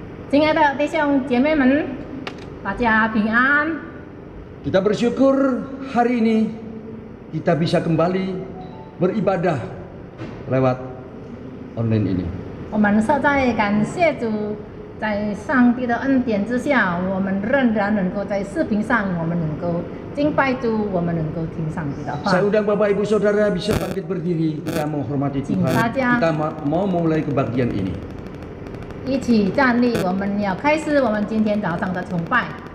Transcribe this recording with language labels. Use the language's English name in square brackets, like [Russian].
[Chinese] 亲爱的弟兄姐妹们，大家平安。 [Indonesian] Kita bersyukur hari ini kita bisa kembali beribadah lewat online ini. [Chinese] 我们实在感谢主，在上帝的恩典之下，我们仍然能够在视频上，我们能够敬拜主，我们能够听上帝的话。 [Indonesian] Saya undang Bapak Ibu Saudara bisa bangkit berdiri, kita menghormati Tuhan. Kita mau mulai kebagian ini. [Chinese] 一起站立，我们要开始我们今天早上的崇拜。